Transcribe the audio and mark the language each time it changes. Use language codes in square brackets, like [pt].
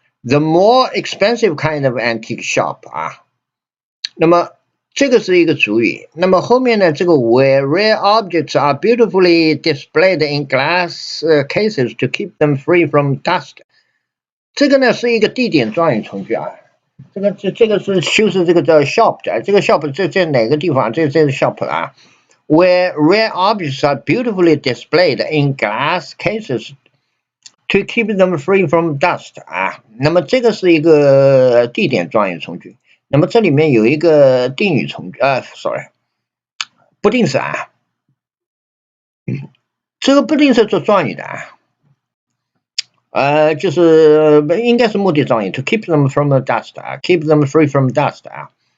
[en] The more expensive kind of antique shop [zh] 啊，那么这个是一个主语。那么后面呢，这个 [en] where rare objects are beautifully displayed in glass cases to keep them free from dust， [zh] 这个呢是一个地点状语从句啊。这个是修饰这个叫 shop 的，这个 shop 这哪个地方？这是 shop 啊。 [en] Where rare objects are beautifully displayed in glass cases to keep them free from dust [zh] 啊，那么这个是一个地点状语从句。那么这里面有一个定语从句不定式啊，这个不定式做状语的啊，就是应该是目的状语 ， [en] to keep them from the dust [zh] 啊 ， [en] keep them free from dust [zh] 啊。